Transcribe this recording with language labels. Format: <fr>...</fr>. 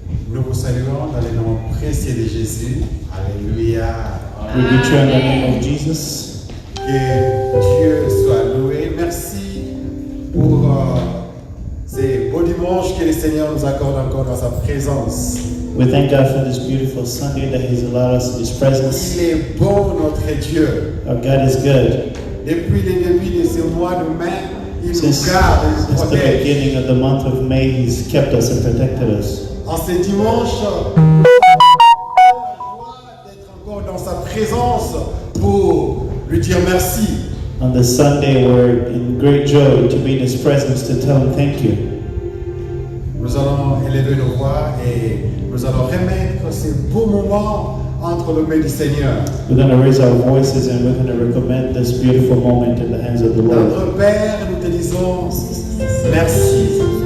<fr>Nous vous saluons dans le nom précieux de Jésus. Alléluia.</fr> <en>We greet you in the name of Jesus.</en> <fr>Que Dieu soit loué. Merci pour ces beaux dimanches que le Seigneur nous accorde encore dans sa présence.</fr> <en>We thank God for this beautiful Sunday that He's allowed us in His presence.</en> <fr>Il est bon, notre Dieu.</fr> <en>Our God is good.</en> <fr>Depuis le début de ce mois de mai, il nous</fr> <en>Since</en> <fr>garde, il nous</fr> <en>the</en> <fr>protège.</fr> <en>beginning of the month of May, He's kept us and protected us.</en> <fr>En ce dimanche, nous avons la joie d'être encore dans sa présence pour lui dire merci.</fr> <en>On this Sunday, we're in great joy to be in His presence to tell Him thank you.</en> <fr>Nous allons élever nos voix et nous allons remettre ces beaux moments entre les mains du Seigneur.</fr> <en>We're going to raise our voices and we're going to recommend this beautiful moment in the hands of the Lord.</en> <fr>Notre Père, nous te disons merci.</fr>